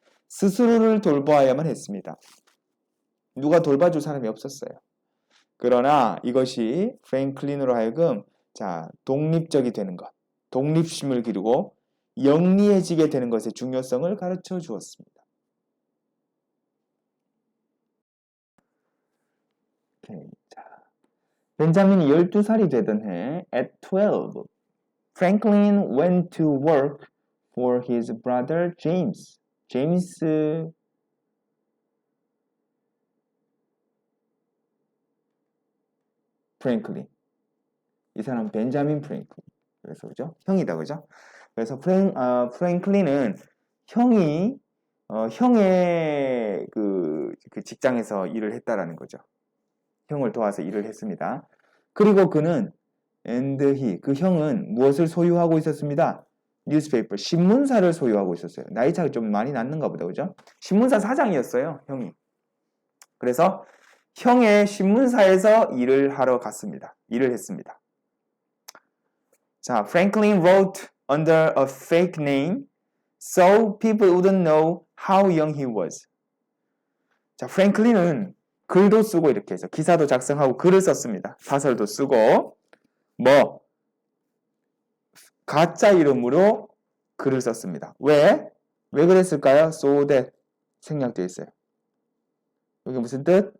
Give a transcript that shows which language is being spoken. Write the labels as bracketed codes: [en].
[ko] 스스로를 돌보아야만 했습니다. 누가 돌봐줄 사람이 없었어요. 그러나 이것이 프랭클린으로 하여금 독립적이 되는 것, 독립심을 기르고 영리해지게 되는 것의 중요성을 가르쳐 주었습니다. 오케이, 자, 벤자민이 12살이 되던 해, [en] at 12, Franklin went to work for his brother James. [ko] 제임스 프랭클린. 이 사람 벤자민 프랭클린. 그래서 그죠? 형이다 그죠? 그래서 프랭클린은 형이 형의 그 직장에서 일을 했다라는 거죠. 형을 도와서 일을 했습니다. 그리고 그는 and he 그 형은 무엇을 소유하고 있었습니다. 뉴스페이퍼 신문사를 소유하고 있었어요. 나이 차가 좀 많이 났는가 보다 그죠? 신문사 사장이었어요 형이. 그래서 형의 신문사에서 일을 하러 갔습니다. 일을 했습니다. [en] 자, Franklin wrote under a fake name so people wouldn't know how young he was. [ko] 자, 프랭클린은 글도 쓰고 이렇게 해서 기사도 작성하고 글을 썼습니다. 사설도 쓰고 가짜 이름으로 글을 썼습니다. 왜? 왜 그랬을까요? So that 생략되어 있어요. 여기 무슨 뜻?